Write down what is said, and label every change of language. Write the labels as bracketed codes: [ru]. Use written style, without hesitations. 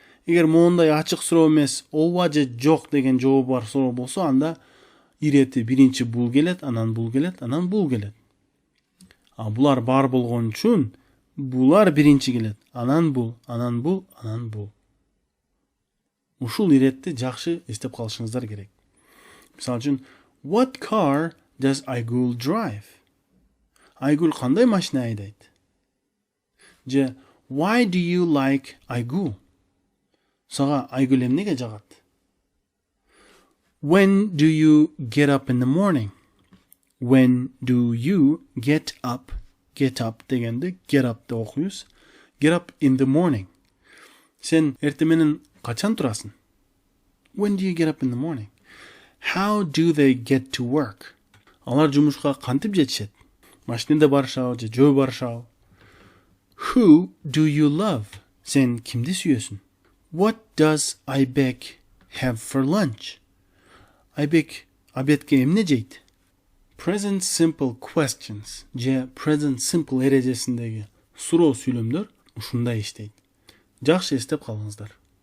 [ky] Эгер моундай ачык суроо эмес, ооба же жок деген жообу бар суроо болсо, анда ирети биринчи бул келет, анан бул келет, анан бул келет. А булар бар болгон үчүн булар биринчи келет, анан бул, анан бул, анан бул. Ушул иретти жакшы эстеп калышыңыздар керек. [en] Мисалы үчүн, what car does Айгүл drive? [ky] Айгүл кандай машина айдайт? [en] Же why do you like Айгүл? [ky] Сага Айгүл эмнеге жагат? [en] When do you get up in the morning? When do you get up? [ky] Get up дегенде get up деп окуйбуз. Get up in the morning. Сен эртең менен качан турасың? [en] When do you get up in the morning? How do they get to work? Алар жумушка кантип жетишет? [ky] Машинеде барышабы же жөө барышабы? [en] Who do you love? Сен кимди сүйөсүң? What does Айбек have for lunch? [ky] Айбек обедке эмне жейт? Present simple questions же present simple эрежесиндеги суроо сүйлөмдөр ушундай иштейт. Жакшы эстеп калыңыздар.